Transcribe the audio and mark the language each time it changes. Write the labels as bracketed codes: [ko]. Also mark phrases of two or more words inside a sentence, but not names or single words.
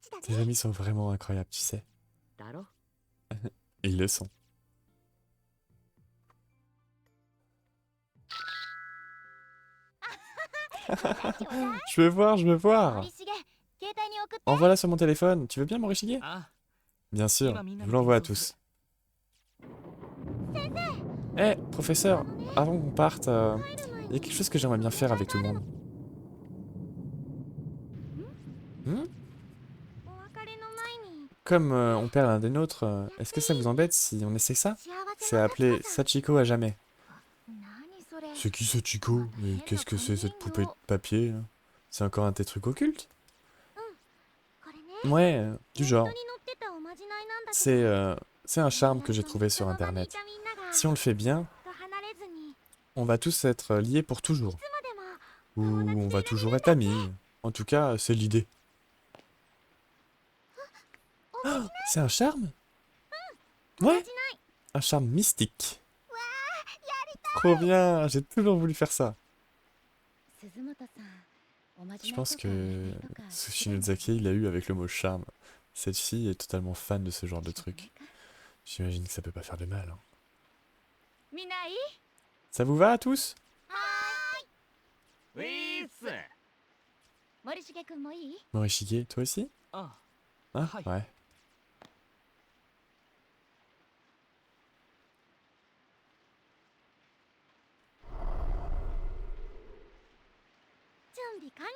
[fr] Tes amis sont vraiment incroyables, tu sais. [ja] だろ [fr] Et ils le sont. Je veux voir, je veux voir. [ja] 森重携帯に送って [fr] Envoie-la sur mon téléphone. Tu veux bien, Morishige? [ja] あ [fr] Bien sûr, je vous l'envoie à tous. Eh, professeur, avant qu'on parte, il y a quelque chose que j'aimerais bien faire avec tout le monde. [ja] お別れの前に [fr] Comme on perd l'un des nôtres, est-ce que ça vous embête si on essaie ça? [ja] 幸せ [fr] C'est [ja] な [fr] appelé [ja] 幸子さん [fr] Sachiko à jamais. [ja] 何それ [fr] C'est qui Sachiko? Mais qu'est-ce que c'est cette poupée de papier là? C'est encore un de tes trucs occultes? [ja] これね [fr] Ouais, du [ja] ネッ [fr] genre. [ja] トに載ってたおまじないなんだけど [fr] C'est un charme que j'ai trouvé sur internet. Si on le fait bien, [ja] と離れずに [fr] on va tous être liés pour toujours. [ja] いつまでも [fr] Ou on va toujours être amis. En tout cas, c'est l'idée. Oh, c'est un charme? [ja] おま [fr] Ouais, [ja] じない [fr] un charme mystique. Trop bien, j'ai toujours voulu faire ça. [ja] 鈴本さんおまじ [fr] Je [ja] ない [fr] pense [ja] とか [fr] que [ja] とか [fr] ce Shinozaki, il a eu avec le mot charme. Cette fille est totalement fan de ce genre de truc. J'imagine que ça peut pas faire de mal. Hein. [ja] みんないい [fr] Ça vous va à tous? [ja] はーいウィース森重くんもいい [fr] Morishige, toi aussi? [ja] あ [fr] Ah, [ja] Hi. [fr] ouais. [ja] 準備完了